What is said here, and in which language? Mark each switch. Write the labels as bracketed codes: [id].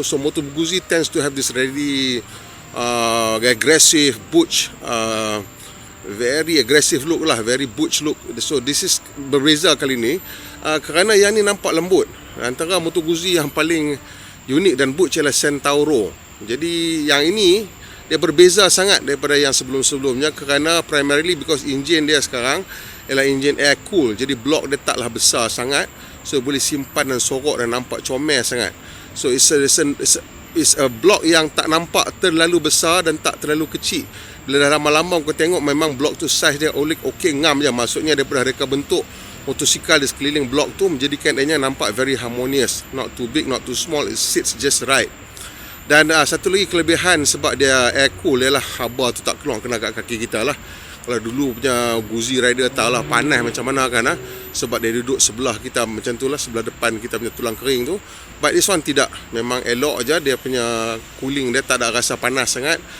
[en] So Moto Guzzi tends to have this really aggressive butch, very aggressive look lah, very butch look. So this is [ms] berbeza kali ni kerana yang ni nampak lembut. Antara Moto Guzzi yang paling unik dan butch ialah Centauro. Jadi yang ini dia berbeza sangat daripada yang sebelum-sebelumnya kerana [en] primarily because [ms] engine dia sekarang ialah engine air cool. Jadi block dia taklah besar sangat, so boleh simpan dan sorok dan nampak comel sangat. [en] So it's a block [ms] yang tak nampak terlalu besar dan tak terlalu kecil. Bila dah lama-lama kau tengok memang block tu size dia okey ngam je. Maksudnya daripada reka bentuk motosikal di sekeliling blok tu menjadikan dia nampak [en] very harmonious. Not too big, not too small, it sits just right. [ms] Dan satu lagi kelebihan sebab dia air cool ialah haba tu tak keluar kena kat kaki kita lah. Kalau dulu punya Guzzi rider tahu lah panas macam mana kan sebab dia duduk sebelah kita macam tu lah, sebelah depan kita punya tulang kering tu. [en] But this one [ms] tidak, memang elok aja dia punya cooling dia, tak ada rasa panas sangat.